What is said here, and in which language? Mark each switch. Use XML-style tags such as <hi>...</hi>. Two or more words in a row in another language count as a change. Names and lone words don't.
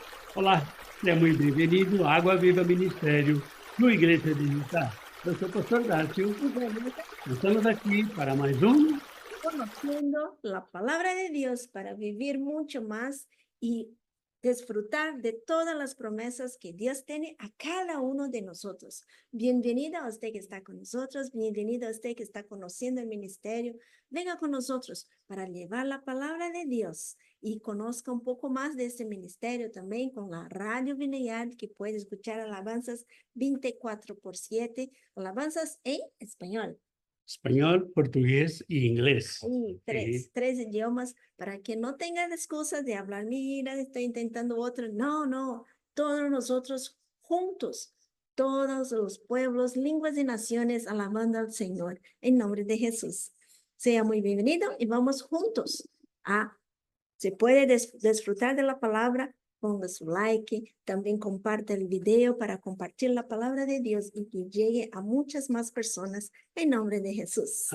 <pt>Olá, seja muito bem-vindo à Água Viva Ministério do Igreja de Utah. Eu sou o pastor Dácio.</pt> <es>Y regresa</es> <pt>Estamos aqui para mais um.</pt> <es>conociendo la palabra de Dios para vivir mucho más y disfrutar de todas las promesas que Dios tiene a cada uno de nosotros. Bienvenido a usted que está con nosotros, bienvenido a usted que está conociendo el ministerio. Venga con nosotros para llevar la palabra de Dios y conozca un poco más de este ministerio también con la Radio Vineyard, que puede escuchar alabanzas 24/7, alabanzas en español.</es> <pt>Espanhol, português e inglês.</pt> <es>Sí, Ok? tres idiomas para que no tengan excusas de hablar, mira, estoy intentando otro. No, no, todos nosotros juntos, todos los pueblos, lenguas y naciones alabando al Señor en nombre de Jesús. Sea muy bienvenido y vamos juntos a, se puede disfrutar de la palabra, ponga su like, también comparte el video para compartir la palabra de Dios y que llegue a muchas más personas en nombre de Jesús.</es>